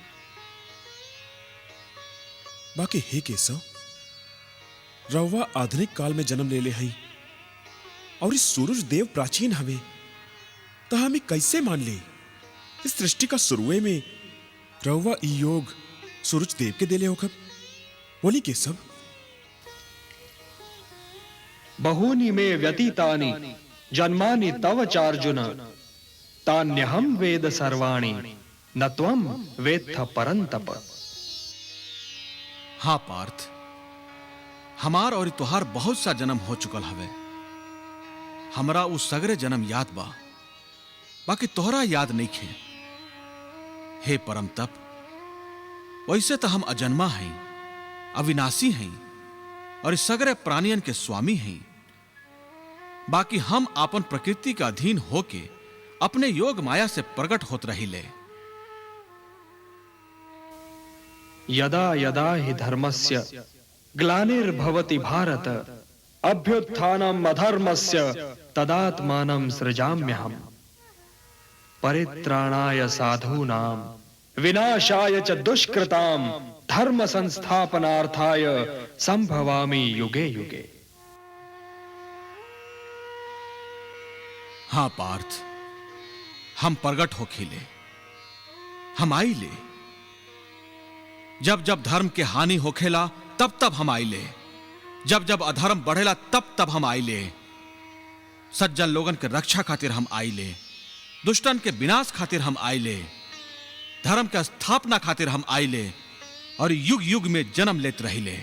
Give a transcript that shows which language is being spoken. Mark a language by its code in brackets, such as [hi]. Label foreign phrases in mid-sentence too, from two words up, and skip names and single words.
[bho] बाकी हे केशव, रवा आधुनिक काल में जन्म ले ले हई और इस सूरज देव प्राचीन हवे, तो हमें कैसे मान ले इस सृष्टि का शुरुए में रवा योग सूरज देव के दिले होकर? बोली केशव। [sa] बहूनि मे व्यतीतानि जन्मानि तव चार्जुन, तान्यहं वेद सर्वाणि न त्वं वेत्थ परंतप। [bho] हाँ पार्थ, हमार और तुहार बहुत सा जन्म हो चुकल हवे। हमरा उस सगरे जन्म याद बा, बाकी तोहरा याद नहीं खे। हे परम तप, वैसे तो हम अजन्मा हैं, अविनाशी हैं और इस सगरे प्राणियन के स्वामी हैं। बाकी हम अपन प्रकृति का अधीन होके अपने योग माया से प्रकट होत रही ले। [sa] यदा यदा हि धर्मस्य ग्लानिर्भवति भारत, अभ्युत्थानम् अधर्मस्य तदात्मानं सृजाम्यहम्। परित्राणाय साधूनां विनाशाय च दुष्कृतां धर्म संस्थापनार्थाय संभवामि युगे युगे। [bho] हाँ पार्थ, हम प्रगट हो खिले, हम आई ले। जब जब धर्म के हानि होखेला तब तब हम आई ले, जब जब अधर्म बढ़ेला तब तब हम आई ले। सज्जन लोगन के रक्षा खातिर हम आई ले, दुष्टन के विनाश खातिर हम आई ले, धर्म के स्थापना खातिर हम आई ले और युग युग में जन्म लेत रही ले।